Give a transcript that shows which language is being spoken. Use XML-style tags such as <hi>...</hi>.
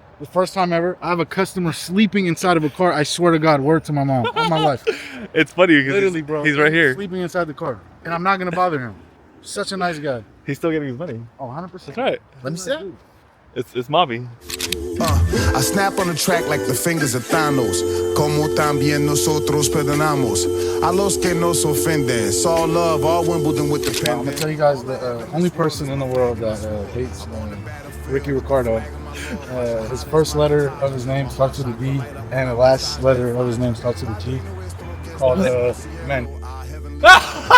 <en>The first time ever, I have a customer sleeping inside of a car. I swear to God, word to my mom, all my life. It's funny because Literally, bro. he's right here. Sleeping inside the car. And I'm not going to bother him. Such a nice guy. He's still getting his money. Oh, 100%. That's right. Let me see that. It's Mobby. I snap on the track like the fingers of Thanos.</en> <es>Como también nosotros perdonamos a los que nos ofenden.</es> <en>It's all love, all Wimbledon with the pen. I'm going to tell you guys the only person in the world that hates Ricky Ricardo. His first letter of his name starts with a D, and the last letter of his name starts with a T. Called Men.</en>